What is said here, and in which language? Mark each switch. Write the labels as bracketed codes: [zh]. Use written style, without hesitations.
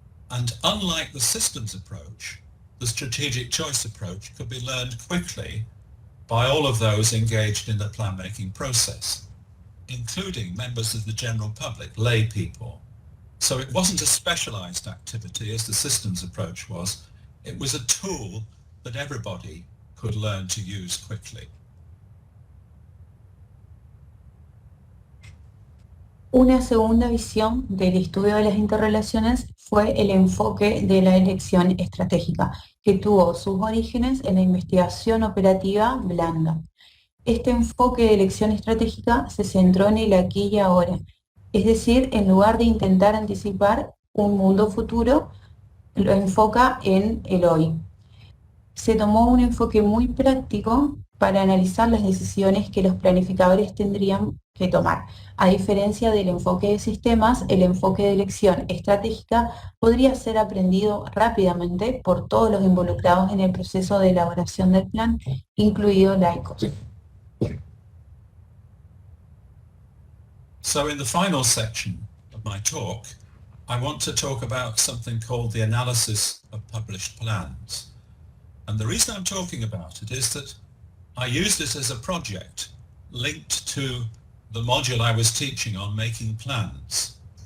[en] And unlike the systems approach, the strategic choice approach could be learned quickly by all of those engaged in the plan-making process, including members of the general public, lay people. So it wasn't a specialised activity as the systems approach was. It was a tool that everybody could learn to use quickly. [es] Una segunda visión del estudio de las interrelaciones fue el enfoque de la elección estratégica, que tuvo sus orígenes en la investigación operativa blanda. Este enfoque de elección estratégica se centró en el aquí y ahora, es decir, en lugar de intentar anticipar un mundo futuro, lo enfoca en el hoy. Se tomó un enfoque muy práctico para analizar las decisiones que los planificadores tendrían que tomar. A diferencia del enfoque de sistemas, el enfoque de elección estratégica podría ser aprendido rápidamente por todos los involucrados en el proceso de elaboración del plan, incluidos laicos. [en] So in the final section of my talk, I want to talk about something called the analysis of published plans. And the reason I'm talking about it is that I used it as a project linked to the module I was teaching on making plans.